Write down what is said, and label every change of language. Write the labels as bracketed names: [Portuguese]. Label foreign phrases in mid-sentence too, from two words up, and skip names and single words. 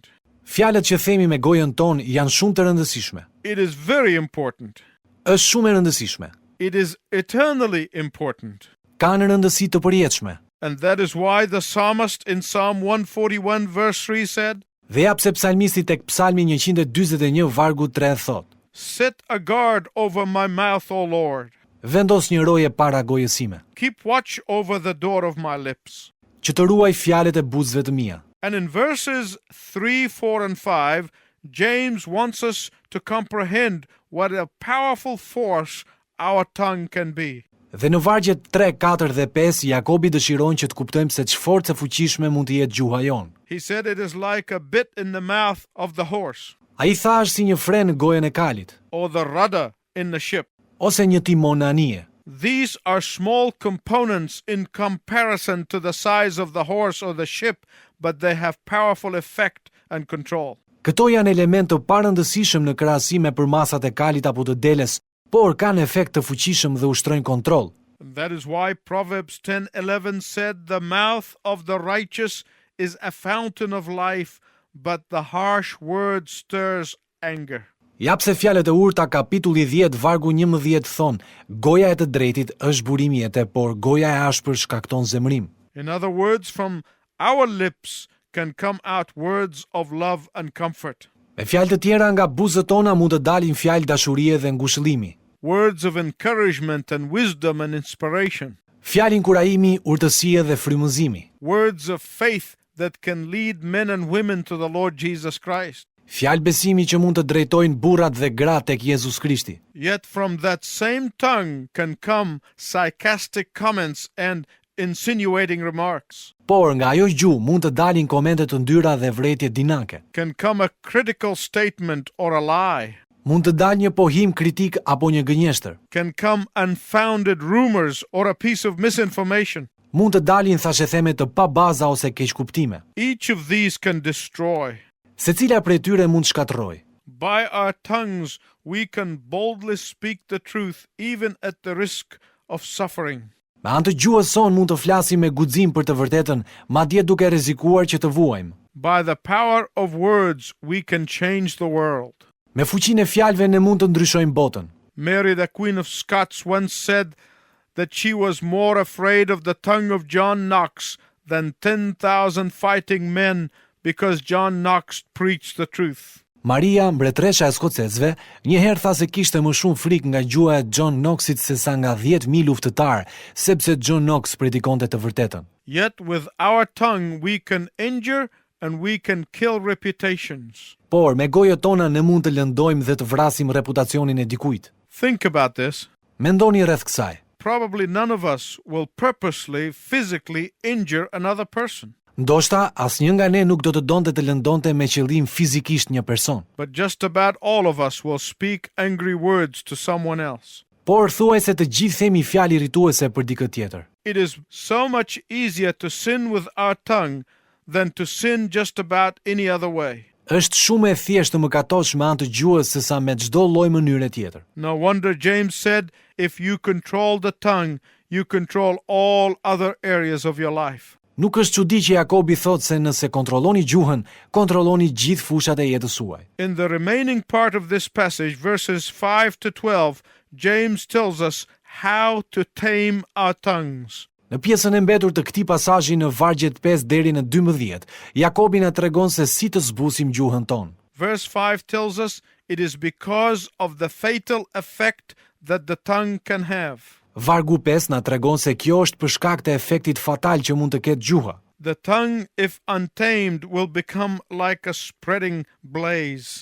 [Albanian] Fjalët që themi me gojën tonë janë shumë të rëndësishme. [English] It is very important. [Albanian] Është shumë e rëndësishme. [English] It is eternally important. [Albanian] Ka në rëndësi të përjetshme. [English] And that is why the psalmist in Psalm 141 verse 3 said, [Albanian] Dhe ja pse psalmisti tek Psalmi 141 vargu 3 thot: [English] Set a guard over my mouth, O Lord. [Albanian] Vendos një roje para gojës sime, [English] Keep watch over the door of my lips. [Albanian] që të ruaj fjalët e buzëve të mia. [English] And in verses 3, 4, and 5, James wants us to comprehend what a powerful force our tongue can be. [Albanian] Dhe në vargjet 3, 4 dhe 5, Jakobi dëshiron që të kuptojmë se ç'forcë e fuqishme mund të jetë gjuha jonë. [English] He said it is like a bit in the mouth of the horse, [Albanian] Ai tha është si një fren në gojën e kalit, [English] or the rudder in the ship. [Albanian] ose një timon në anije. [English] These are small components in comparison to the size of the horse or the ship, but they have powerful effect and control. [Albanian] Këto janë elementë të parëndësishëm në krahasim me përmasat e kalit apo të deles, por kanë efekt të fuqishëm dhe ushtrojnë kontroll. [English] And that is why Proverbs 10:11 said, the mouth of the righteous is a fountain of life, but the harsh word stirs anger. [Albanian] Ja pse fjalët e urta kapitulli 10 vargu 11 thon, goja e të drejtit është burimi jete, por goja e ashpër shkakton zemrim. [English] In other words, from our lips can come out words of love and comfort, [Albanian] Me fjalë të tjera nga buzët tona mund të dalin fjalë dashurie dhe ngushëllimi. [English] words of encouragement and wisdom and inspiration, [Albanian] Fjalë inkurajimi, urtësie dhe frymëzimi. [English] words of faith that can lead men and women to the Lord Jesus Christ. [Albanian] Fjalë besimi që mund të drejtojnë burrat dhe gratë tek Jezus Krishti. [English] Yet from that same tongue can come sarcastic comments and insinuating remarks. [Albanian] Por nga ajo gjuhë mund të dalin komente të ndyra dhe vërejtje dinake. [English] Can come a critical statement or a lie. [Albanian] Mund të dalë një pohim kritik apo një gënjeshtër. [English] Can come unfounded rumors or a piece of misinformation. [Albanian] Mund të dalin thashetheme të pa baza ose keqkuptime. [English] Each of these can destroy. [Albanian] Secila prej tyre mund shkatërrojë. [English] By our tongues we can boldly speak the truth even at the risk of suffering. [Albanian] Me anë të gjuhës son mund të flasim me guxim për të vërtetën, madje duke rrezikuar që të vuajmë. [English] By the power of words we can change the world. [Albanian] Me fuqinë e fjalëve ne mund të ndryshojmë botën. [English] Mary, the Queen of Scots, once said that she was more afraid of the tongue of John Knox than 10,000 fighting men because John Knox preached the truth. [Albanian] Maria, mbretresha e skocezëve, një herë tha se kishte më shumë frikë nga gjuha e John Knoxit se sa nga 10,000 luftëtar, sepse John Knox predikonte të vërtetën. [English] Yet with our tongue we can injure and we can kill reputations. [Albanian] Por me gojët tona ne mund të lëndojmë dhe të vrasim reputacionin e dikujt. [English] Think about this. [Albanian] Mendoni rreth kësaj. [English] Probably none of us will purposely, physically injure another person. [Albanian] Ndoshta asnjë nga ne nuk do të donte të lëndonte me qëllim fizikisht një person. [English] But just about all of us will speak angry words to someone else. [Albanian] Por thuajse të gjithë themi fjalë irrituese për dikë tjetër. [English] It is so much easier to sin with our tongue than to sin just about any other way. [Albanian] Është shumë e thjeshtë të mëkatosh me anë të gjuhës se sa me çdo lloj mënyre tjetër. [English] No wonder James said, if you control the tongue, you control all other areas of your life. [Albanian] Nuk është çudi që Jakobi thotë se nëse kontrolloni gjuhën, kontrolloni gjithë fushat e jetës suaj. [English] In the remaining part of this passage, verses 5 to 12, James tells us how to tame our tongues. [Albanian] Në pjesën e mbetur të këtij pasazhi në vargjet 5 deri në 12, Jakobi na tregon se si të zbusim gjuhën tonë. [English] Verse 5 tells us it is because of the fatal effect that the tongue can have. [Albanian] Vargu 5 na tregon se kjo është për shkak të efektit fatal që mund të ketë gjuha. [English] The tongue, if untamed, will become like a spreading blaze.